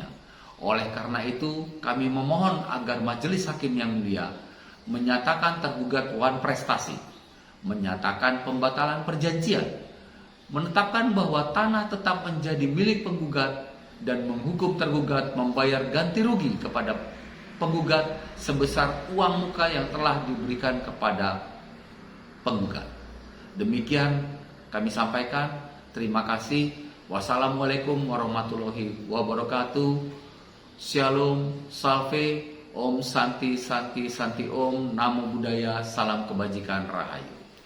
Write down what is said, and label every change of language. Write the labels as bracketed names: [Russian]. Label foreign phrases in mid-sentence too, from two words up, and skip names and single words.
[Indonesian] Oleh karena itu, kami memohon agar Majelis Hakim yang mulia menyatakan tergugat wan prestasi, menyatakan pembatalan perjanjian, menetapkan bahwa tanah tetap menjadi milik penggugat dan menghukum tergugat membayar ganti rugi kepada penggugat sebesar uang muka yang telah diberikan kepada penggugat. Demikian kami sampaikan. Terima kasih. [Arabic] والسلام عليكم ورحمة الله وبركاته. [Indonesian] Shalom, salve, [Sanskrit] Om Santi Santi Santi Om, [Pali] Namo Buddhaya, [Indonesian] salam kebajikan, rahayu.